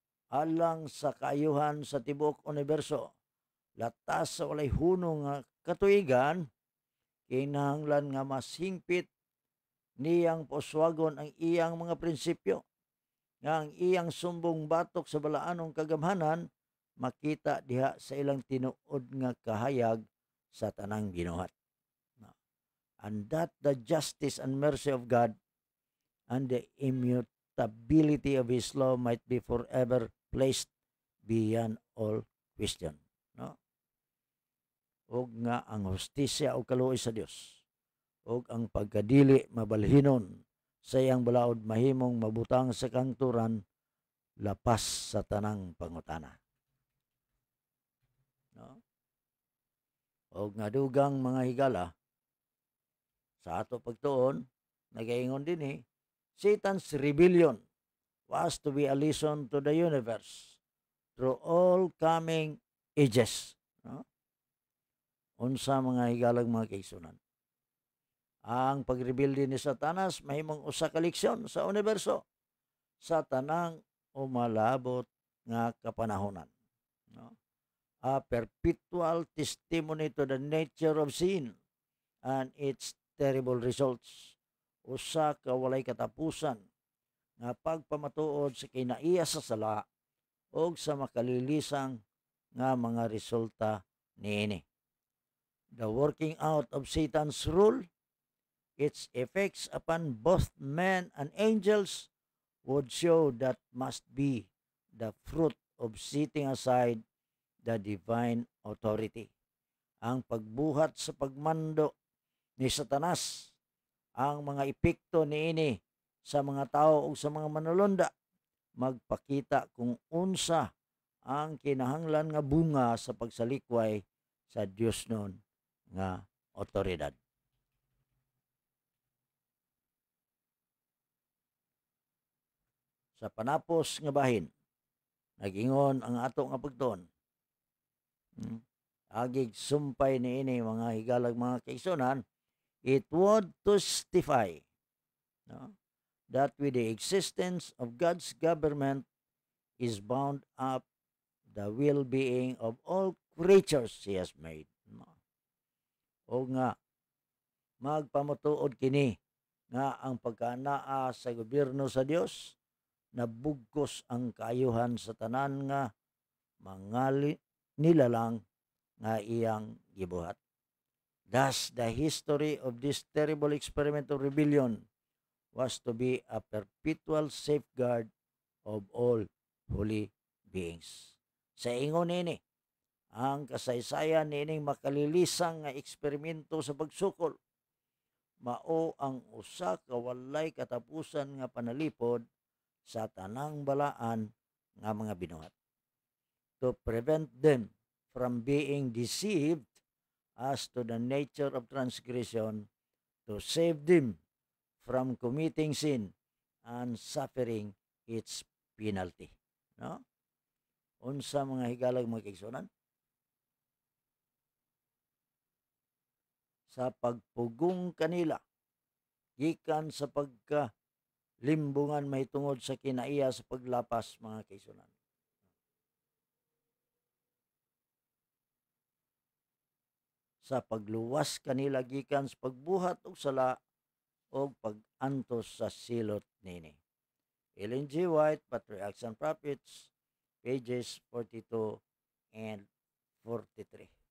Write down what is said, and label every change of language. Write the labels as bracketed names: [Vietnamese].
[Cebuano] Alang sa kaayuhan sa tibuok universo, latas sa walay hunong nga katuigan, kinahanglan nga mas hingpit niyang poswagon ang iyang mga prinsipyo, nga ang iyang sumbong batok sa balaanong kagamhanan makita diha sa ilang tinuod nga kahayag sa tanang binuhat. [English] And that the justice and mercy of God and the immutability of His law might be forever placed beyond all question. No? [Cebuano] Og nga ang hustisya o kaluoy sa Dios og ang pagkadili mabalhinon sa iyang balaod mahimong mabutang sa kangturan lapas sa tanang pangutana. [English] No? [Cebuano] Og nga dugang mga higala sa ato pagtuon nagaingon din [English] Satan's rebellion was to be a lesson to the universe through all coming ages. No? [Cebuano] Unsa mga higalag mga kaigsunan? Ang pagrebelde ni Satanas mahimong usa ka leksyon sa universo sa tanang umalabot nga kapanahonan. No? [English] A perpetual testimony to the nature of sin and its terrible results. [Cebuano] Usa ka walay katapusan nga pagpamatuod sa kinaiya sa sala o sa makalilisang nga mga resulta niini. [English] The working out of Satan's rule, its effects upon both men and angels would show that must be the fruit of setting aside the divine authority. [Cebuano] Ang pagbuhat sa pagmando ni Satanas, ang mga epekto niini sa mga tao o sa mga manulunda, magpakita kung unsa ang kinahanglan nga bunga sa pagsalikway sa Dios noon nga otoridad. Sa panapos nga bahin, nagingon ang ato nga pagtuon. Agig sumpay niini mga higalag mga kaigsunan, [English] it would testify, no, that with the existence of God's government is bound up the well-being of all creatures He has made. No? [Cebuano] O nga, magpamutuod kini nga ang pagkanaa sa gobyerno sa Dios nabugkos ang kaayuhan sa tanan nga mga nilalang nga iyang gibuhat. [English] Thus, the history of this terrible experiment of rebellion was to be a perpetual safeguard of all holy beings. [Cebuano] Sa ingon nini, ang kasaysayan nining makalilisang nga eksperimento sa pagsukol, mao ang usa ka walay katapusan nga panalipod sa tanang balaan nga mga binuhat. [English] To prevent them from being deceived as to the nature of transgression, to save them from committing sin and suffering its penalty. No? [Cebuano] Unsa mga higalag mga kaigsunan? Sa pagpugong kanila, gikan sa pagkalimbungan may tungod sa kinaiya sa paglapas mga kaigsunan. Sa pagluwas kanila gikan sa pagbuhat og sala o pag-antos sa silot nini. Ellen G. [English] White, Patriarchs and Prophets, pages 42 and 43.